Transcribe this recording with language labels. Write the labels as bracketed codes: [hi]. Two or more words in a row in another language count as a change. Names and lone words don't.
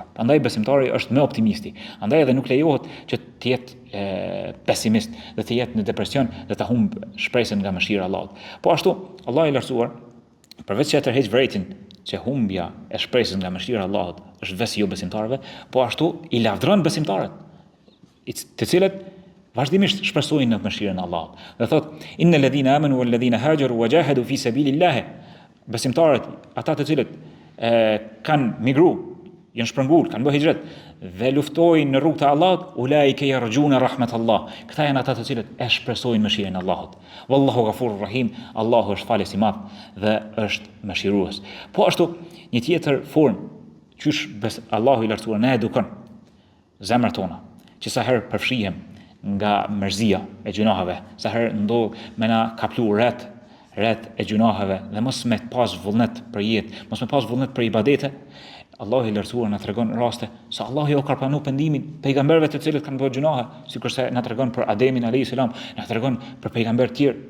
[sq] Prandaj besimtari është më optimisti. Andaj edhe nuk lejohet që të jetë pesimist dhe të jetë në depresion dhe të humb shpresën nga mëshira e Allahut. Po ashtu Allahu i lartësuar, përveç që tërheq vërejtjen që humbja e shpresës nga mëshira e Allahut është vesë jo besimtarëve, po ashtu i lavdron besimtarët, të cilët vazhdimisht shpresojnë në mëshirën e Allahut. Dhe thot: [ar] إن الذين آمنوا والذين هاجروا وجاهدوا في سبيل الله. [sq] Besimtarët, ata të cilët kanë migru, janë shpërngul, kanë bërë hijret dhe luftojnë në rrugën e Allahut, [ar] أولئك يرجون رحمة الله. [sq] Këta janë ata të cilët e shpresojnë mëshirën e Allahut. [ar] والله غفور رحيم. [sq] Allahu është falës i madh dhe është mëshirues. Po ashtu një tjetër formë qysh Allahu i lartësuar na edukon zemrat tona, që sa herë përfshihem nga mërzia e gjunaheve, sa herë ndodh me na kaplu rreth e gjunaheve dhe mos me pas vullnet për jetë, mos me pas vullnet për ibadete, Allahu i lartësuar na tregon raste se Allahu jo ka pranuar pendimin pejgamberëve të cilët kanë bërë gjunahe, sikurse na tregon për Ademin [ar] عليه السلام, [sq] na tregon për pejgamber të tjerë.